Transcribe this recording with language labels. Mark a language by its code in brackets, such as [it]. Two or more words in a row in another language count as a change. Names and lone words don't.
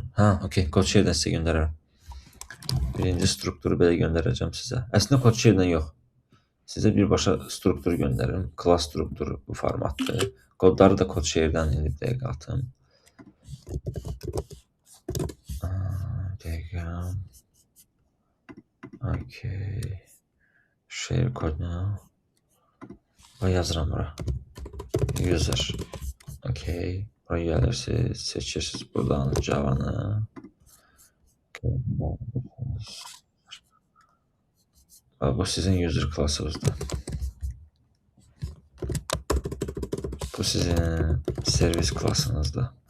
[az] Hə, okay, CodeShare-dən sizə göndərərəm. Birinci strukturu belə göndərəcəm sizə. Əslində CodeShare-dən yox. Sizə birbaşa strukturu göndərirəm. Class strukturu bu formatdır. Kodları da CodeShare-dən indi bir dəqiqə atım. Bir dəqiqə. [en] Okay. Share code now. [az] Və yazıram bura. User. Okay. Buraya gəlirsiniz, seçirsiniz buradan Java-nı. Bu sizin user klassınızdır. Bu sizin servis klassınızdır.